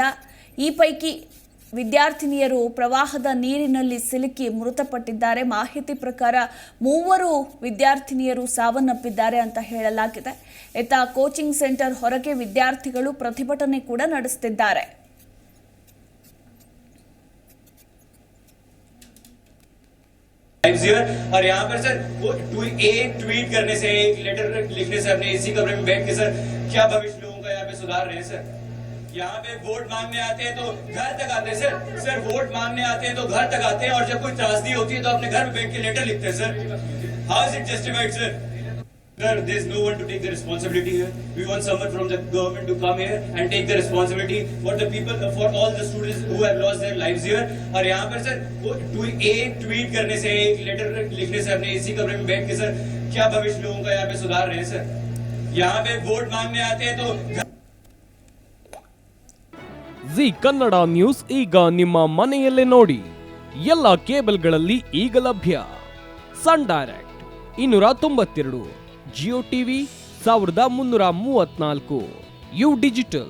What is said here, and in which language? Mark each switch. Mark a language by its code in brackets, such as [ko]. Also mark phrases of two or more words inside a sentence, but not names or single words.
[kn] ಈ ಪೈಕಿ ವಿದ್ಯಾರ್ಥಿನಿಯರು ಪ್ರವಾಹದ ನೀರಿನಲ್ಲಿ ಸಿಲುಕಿ ಮೃತಪಟ್ಟಿದ್ದಾರೆ. ಮಾಹಿತಿ ಪ್ರಕಾರ ಮೂವರು ವಿದ್ಯಾರ್ಥಿನಿಯರು ಸಾವನ್ನಪ್ಪಿದ್ದಾರೆ ಅಂತ ಹೇಳಲಾಗಿದೆ. ಇತ್ತ ಕೋಚಿಂಗ್ ಸೆಂಟರ್ ಹೊರಗೆ ವಿದ್ಯಾರ್ಥಿಗಳು ಪ್ರತಿಭಟನೆ ಕೂಡ ನಡೆಸುತ್ತಿದ್ದಾರೆ. [hi] और यहाँ पर सर वो एक ट्वीट करने से, एक लेटर लिखने से, अपने इसी कमरे में बैठ के सर क्या भविष्य लोगों का यहाँ पे सुधार रहे हैं सर? यहाँ पे वोट मांगने आते हैं तो घर तक आते हैं सर वोट मांगने आते हैं तो घर तक आते हैं, और जब कोई त्रासदी होती है तो अपने घर में बैठ के लेटर लिखते हैं सर. [en] How is it justified sir? Sir, there is no one to take the responsibility here. We want someone from the government to come here and take the responsibility for the people, for all the students who have lost their lives here. [hi] और यहाँ पर सर वो एक ट्वीट करने से, एक लेटर लिखने से, अपने इसी कमरे में बैठ के सर क्या भविष्य लोगों का यहाँ पे सुधार रहे हैं सर? यहाँ पे वोट मांगने आते हैं तो [kn] ಜಿ ಕನ್ನಡ ನ್ಯೂಸ್ ಈಗ ನಿಮ್ಮ ಮನೆಯಲ್ಲೇ ನೋಡಿ. ಎಲ್ಲ ಕೇಬಲ್ಗಳಲ್ಲಿ ಈಗ ಲಭ್ಯ. ಸನ್ ಡೈರೆಕ್ಟ್ 292, ಜಿಯೋ ಟಿವಿ 1334, ಯು ಡಿಜಿಟಲ್